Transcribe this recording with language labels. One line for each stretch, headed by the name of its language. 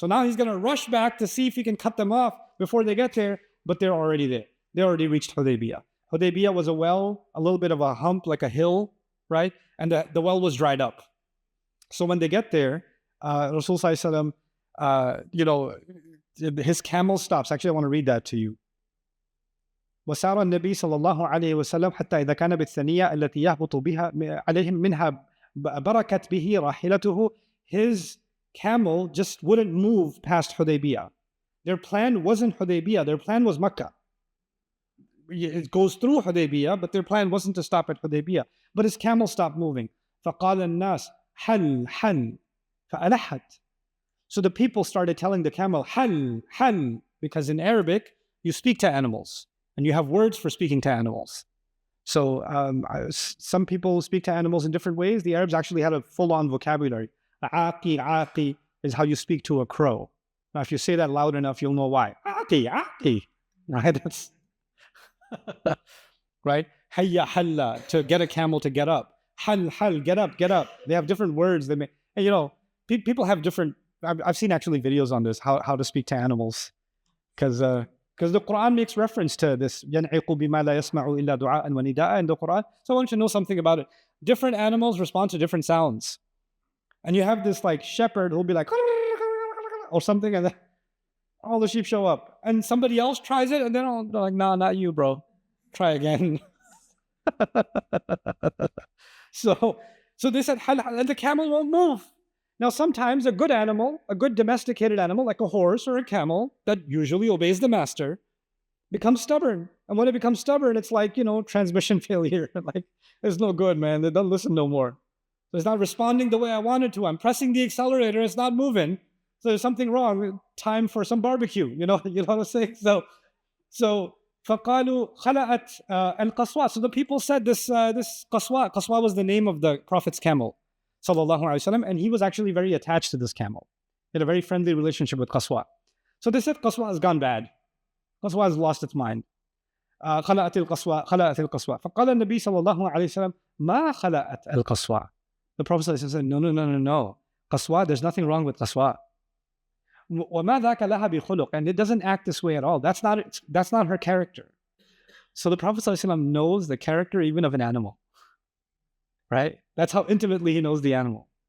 English: So now he's going to rush back to see if he can cut them off before they get there, but they're already there. They already reached Hudaybiyah. Hudaybiyah was a well, a little bit of a hump, like a hill, right? And the well was dried up. So when they get there, Rasul sallallahu alaihi wasallam, his camel stops. Actually, I want to read that to you.
Arabic: وسار النبي صلى الله عليه وسلم حتى إذا كان بالثنية التي يهبط بها عليهم منها بركت به راحلته.
English: His camel just wouldn't move past Hudaybiyah. Their plan wasn't Hudaybiyah. Their plan was Makkah. It goes through Hudaybiyah, but their plan wasn't to stop at Hudaybiyah. But his camel stopped moving.
Arabic: فقال الناس حل حل فألحت.
English: So the people started telling the camel
Arabic: حل حل,
English: because in Arabic you speak to animals. And you have words for speaking to animals. So some people speak to animals in different ways. The Arabs actually had a full-on vocabulary. Aaqi, aaqi is how you speak to a crow. Now, if you say that loud enough, you'll know why. Aaqi, aaqi. Right? That's right? Hayya, halla, to get a camel to get up. Hal, hal, get up, get up. They have different words. And, people have different... I've seen actually videos on this, how to speak to animals. Because the Quran makes reference to this.
Arabic: يَنْعِقُ بِمَا لَا يَسْمَعُ إِلَّا دُعَاءً وَنِدَاءً
English: in the Quran. So I want you to know something about it. Different animals respond to different sounds. And you have this like shepherd who'll be like, or something, and then all the sheep show up. And somebody else tries it, and then they're like, nah, not you, bro. Try again. So they said, and the camel won't move. Now, sometimes a good animal, a good domesticated animal, like a horse or a camel, that usually obeys the master, becomes stubborn. And when it becomes stubborn, it's like, transmission failure. Like, it's no good, man. They don't listen no more. So it's not responding the way I wanted to. I'm pressing the accelerator. It's not moving. So there's something wrong. Time for some barbecue. You know what I'm saying?
Arabic: So فَقَالُوا خَلَأَتْ الْقَصْوَى.
English: So the people said this Qaswa. Qaswa was the name of the Prophet's camel. Sallallahu Alaihi Wasallam, and he was actually very attached to this camel. He had a very friendly relationship with Qaswa. So they said Qaswa has gone bad. Qaswa has lost its mind.
Arabic: خلأت القصوى خلأت القصوى. فقال النبي صلى الله عليه وسلم ما خلأت القصوى.
English: The Prophet said, no. Qaswa, there's nothing wrong with Qaswa.
Arabic: وما ذاك لها بخلق.
English: And it doesn't act this way at all. That's not her character. So the Prophet ﷺ knows the character even of an animal. Right? That's how intimately he knows the animal.